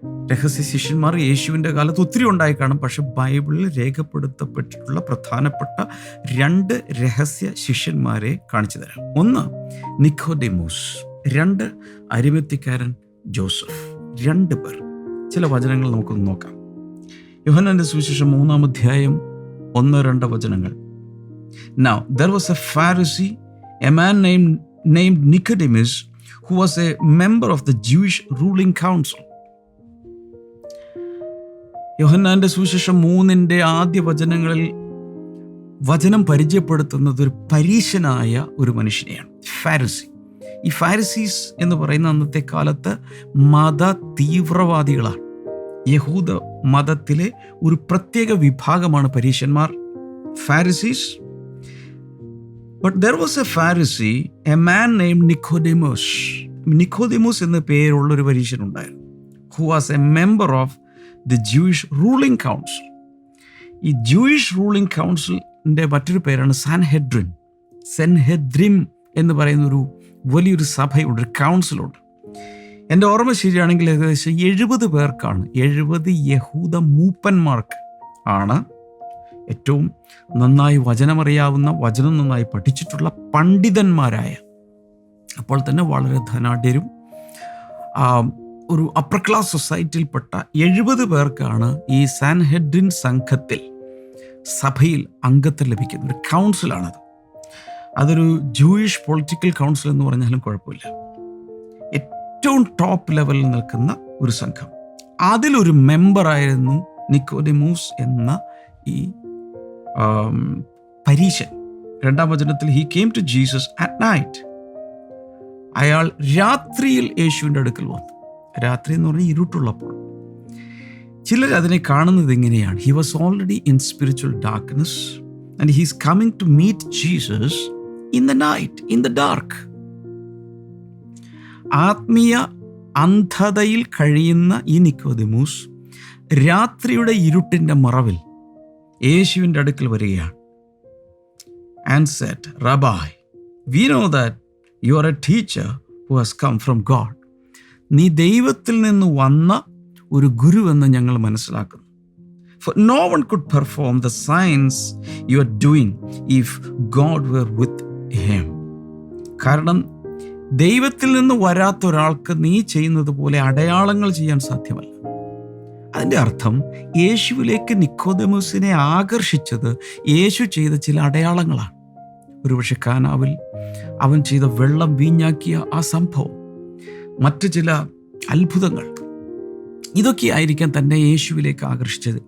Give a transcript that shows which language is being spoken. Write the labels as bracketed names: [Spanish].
[Malayalam] രഹസ്യ ശിഷ്യന്മാർ യേശുവിൻ്റെ കാലത്ത് ഒത്തിരി ഉണ്ടായി കാണും. പക്ഷെ ബൈബിളിൽ രേഖപ്പെടുത്തപ്പെട്ടിട്ടുള്ള പ്രധാനപ്പെട്ട 2 രഹസ്യ ശിഷ്യന്മാരെ കാണിച്ചു തരാം. 1 നിക്കോദെമോസ്, 2 അരിമത്യക്കാരൻ ജോസഫ്. 2 പേർ. ചില വചനങ്ങൾ നമുക്കൊന്ന് നോക്കാം. യോഹന്നാന്റെ സുവിശേഷം 3-ാം അധ്യായം 1-2 വചനങ്ങൾ. [English] Now there was a Pharisee, a man named Nicodemus, who was a member of the Jewish ruling council. [Malayalam] യോഹന്നാന്റെ സുവിശേഷം 3-ന്റെ ആദ്യ വചനങ്ങളിൽ വചനം പരിചയപ്പെടുത്തുന്നത് ഒരു പരീശനായ ഒരു മനുഷ്യനെയാണ്, ഫാരിസി. ഈ ഫാരിസീസ് എന്ന് പറയുന്ന അന്നത്തെ കാലത്ത് മത തീവ്രവാദികളാണ്. യഹൂദ മതത്തിലെ ഒരു പ്രത്യേക വിഭാഗമാണ് പരീശന്മാർ, Pharisees. [English] But there was a Pharisee, a man named Nicodemus. [Malayalam] Nicodemus എന്ന പേരുള്ള ഒരു പരീശനുണ്ടായിരുന്നു. [English] Who was a member of the Jewish ruling council. [Malayalam] ഈ ജൂയിഷ് റൂളിംഗ് കൗൺസിലിൻ്റെ മറ്റൊരു പേരാണ് സാൻഹെഡ്രിൻ. സെൻഹെദ്രിം എന്ന് പറയുന്ന ഒരു വലിയൊരു സഭയുണ്ട്, ഒരു കൗൺസിലുണ്ട്. എൻ്റെ ഓർമ്മ ശരിയാണെങ്കിൽ ഏകദേശം 70 പേർക്കാണ്, 70 യഹൂദ മൂപ്പന്മാർക്ക് ആണ് ഏറ്റവും നന്നായി വചനമറിയാവുന്ന, വചനം നന്നായി പഠിച്ചിട്ടുള്ള പണ്ഡിതന്മാരായ, അപ്പോൾ തന്നെ വളരെ ധനാഢ്യരും ഒരു അപ്പർ ക്ലാസ് സൊസൈറ്റിയിൽപ്പെട്ട 70 പേർക്കാണ് ഈ സാൻഹെഡ്രിൻ സംഘത്തിൽ, സഭയിൽ അംഗത്വം ലഭിക്കുന്ന ഒരു കൗൺസിലാണത്. അതൊരു ജൂയിഷ് പൊളിറ്റിക്കൽ കൗൺസിൽ എന്ന് പറഞ്ഞാലും കുഴപ്പമില്ല. ഏറ്റവും ടോപ്പ് ലെവലിൽ നിൽക്കുന്ന ഒരു സംഘം. അതിലൊരു മെമ്പറായിരുന്നു നിക്കോദെമൂസ് എന്ന ഈ പരീശൻ. 2-ാം വചനത്തിൽ [English] he came to Jesus at night. [Malayalam] അയാൾ രാത്രിയിൽ യേശുവിൻ്റെ അടുക്കൽ വന്നു. രാത്രി എന്ന് പറഞ്ഞാൽ ഇരുട്ടുള്ളപ്പോൾ. ചിലർ അതിനെ കാണുന്നത് എങ്ങനെയാണ്? [English] He was already in spiritual darkness and he is coming to meet Jesus in the night, in the dark. [Malayalam] ആത്മീയ അന്ധതയിൽ കഴിയുന്ന ഈ നിക്കോദെമൂസ് രാത്രിയുടെ ഇരുട്ടിൻ്റെ മറവിൽ യേശുവിൻ്റെ അടുക്കൽ വരികയാണ്. [English] And said, rabbi, we know that you are a teacher who has come from God. [Malayalam] നീ ദൈവത്തിൽ നിന്ന് വന്ന ഒരു ഗുരുവെന്ന് ഞങ്ങൾ മനസ്സിലാക്കുന്നു. [English] For no one could perform the signs you are doing if God were with him. [Malayalam] കാരണം ദൈവത്തിൽ നിന്ന് വരാത്ത ഒരാൾക്ക് നീ ചെയ്യുന്നത് പോലെ അടയാളങ്ങൾ ചെയ്യാൻ സാധ്യമല്ല. അതിൻ്റെ അർത്ഥം യേശുവിലേക്ക് നിക്കോദെമൂസിനെ ആകർഷിച്ചത് യേശു ചെയ്ത ചില അടയാളങ്ങളാണ്. ഒരുപക്ഷെ കാനാവിൽ അവൻ ചെയ്ത വെള്ളം വീഞ്ഞാക്കിയ ആ സംഭവം, മറ്റു ചില അത്ഭുതങ്ങൾ, ഇതൊക്കെയായിരിക്കാം തന്നെ യേശുവിലേക്ക് ആകർഷിച്ചത്.